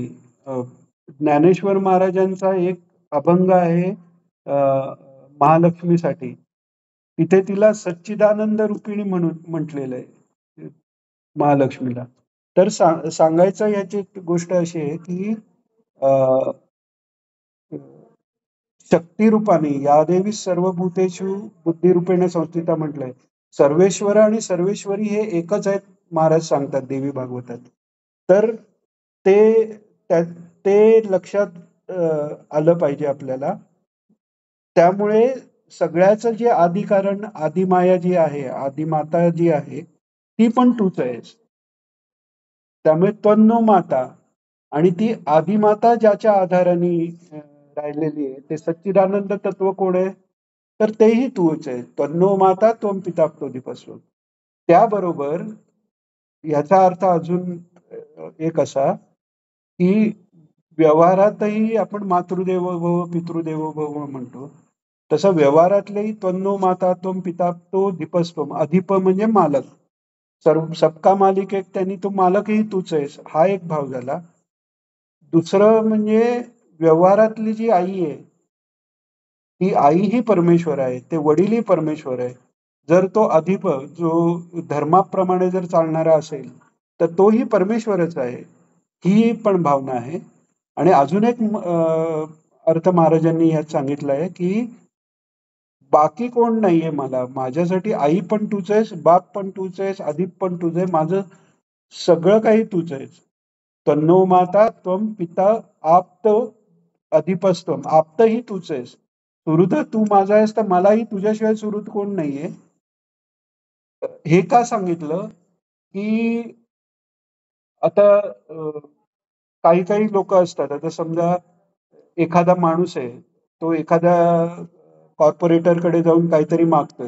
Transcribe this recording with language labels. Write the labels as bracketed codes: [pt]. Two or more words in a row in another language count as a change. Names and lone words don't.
[mr] ज्ञानेश्वर महाराजांचा एक अभंग आहे महालक्ष्मीसाठी. तिथे तिला सच्चिदानंद रूपिणी म्हणून म्हटलेलं आहे महालक्ष्मीला. तर सांगायचं याची गोष्ट अशी आहे, की अ, शक्तिरूपाने [sa] या देवी सर्वभूतेषु बुद्धिरूपेण संस्थिता [mr] म्हटलंय. सर्वेश्वर आणि सर्वेश्वरी हे एकच आहेत, महाराज सांगतात देवी भागवतात. तर ते ते लक्षात आलं पाहिजे आपल्याला. त्यामुळे सगळ्याचं जे आदिकारण, आदिमाया जी आहे, आदिमाता जी आहे, ती पण तूच आहेस. त्यामुळे [sa] त्वन्नो माता, [mr] आणि ती आदिमाता ज्याच्या आधाराने राहिलेली आहे, ते सच्चिदानंद तत्व कोण आहे? तर तेही तूच आहे. [sa] त्वन्नो माता त्वम पिता प्रोदीपस्व. [mr] त्याबरोबर याचा अर्थ अजून एक असा, की व्यवहारातही आपण [sa] मातृदेवो भव पितृदेवो भव [mr] म्हणतो. तसं व्यवहारातलेही [sa] त्वन्नो माता त्वम पिता तो दीपस्त्वम. [mr] अधिप म्हणजे मालक. सर्व [hi] सबका मालिक एक, [mr] त्यांनी तो मालकही तूच आहेस, हा एक भाव झाला. दुसरं म्हणजे व्यवहारातली जी आई आहे, ती आई ही परमेश्वर आहे, ते वडीलही परमेश्वर आहे. जर तो अधिप जो धर्माप्रमाणे जर चालणारा असेल, तर तोही परमेश्वरच आहे. ही पण भावना आहे. आणि अजून एक अर्थ महाराजांनी यात सांगितलं आहे, की बाकी कोण नाहीये मला. माझ्यासाठी आई पण तूच आहेस, बाप पण तूच आहेस, अधिप पण तूच आहे. माझं सगळं काही तूच आहेस. [sa] तन्नो माता त्वम पिता आप्त अधिपस्त्वम. [mr] आप्तही तूच आहेस. सुहृद तू माझा आहेस, तर मलाही तुझ्याशिवाय सुहृद कोण नाहीये. हे का सांगितलं? की आता काही काही लोक असतात. आता समजा एखादा माणूस आहे, तो एखाद्या कॉर्पोरेटरकडे जाऊन काहीतरी मागतोय.